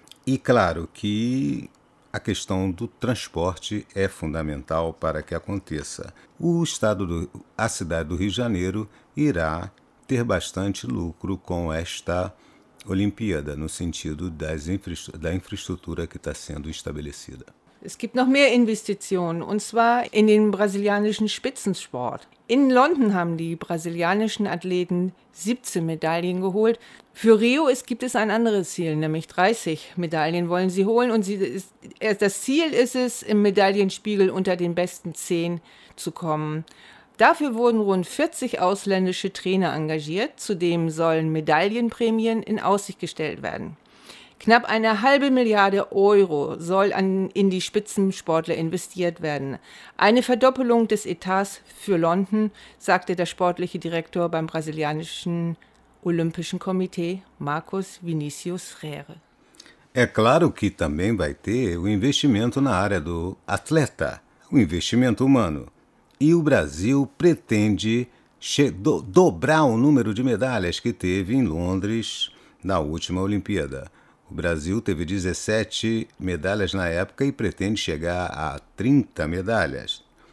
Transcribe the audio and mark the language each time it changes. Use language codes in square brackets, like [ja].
[pt] E claro que a questão do transporte é fundamental para que aconteça. A cidade do Rio de Janeiro irá ter bastante lucro com esta Olimpíada, no sentido da infraestrutura que está sendo estabelecida. [de] Es gibt noch mehr Investitionen, und zwar in den brasilianischen Spitzensport. In London haben die brasilianischen Athleten 17 Medaillen geholt. Für Rio gibt es ein anderes Ziel, nämlich 30 Medaillen wollen sie holen. Und das Ziel ist es, im Medaillenspiegel unter den besten 10 zu kommen. Dafür wurden rund 40 ausländische Trainer engagiert. Zudem sollen Medaillenprämien in Aussicht gestellt werden. Knapp 500 Millionen Euro soll in die Spitzensportler investiert werden. Eine Verdoppelung des Etats für London, sagte der sportliche Direktor beim brasilianischen Olympischen Komitee, Marcos Vinicius Freire. [pt] É claro que também vai ter o investimento na área do atleta, o investimento humano. E o Brasil pretende dobrar o número de medalhas que teve em Londres na última Olimpíada. O Brasil teve 17 medalhas na época e pretende chegar a 30 medalhas.